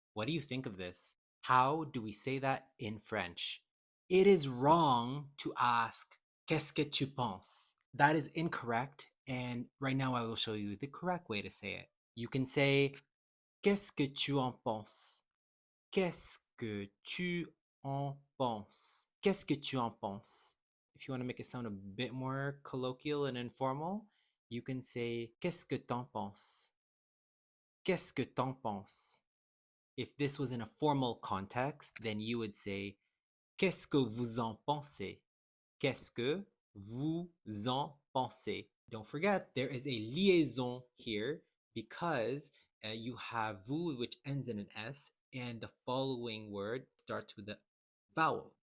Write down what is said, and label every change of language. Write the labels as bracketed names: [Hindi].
[English] What do you think of this? How do we say that in French? It is wrong to ask, [French] Qu'est-ce que tu penses? [English] That is incorrect. And right now I will show you the correct way to say it. You can say, [French] Qu'est-ce que tu en penses? Qu'est-ce que tu en penses? Qu'est-ce que tu en penses? [English] If you want to make it sound a bit more colloquial and informal, you can say, [French] Qu'est-ce que t'en penses? Qu'est-ce que t'en penses? [English] If this was in a formal context, then you would say, [French] Qu'est-ce que vous en pensez? Qu'est-ce que vous en pensez? [English] Don't forget, there is a liaison here because you have vous, which ends in an S, and the following word starts with a vowel.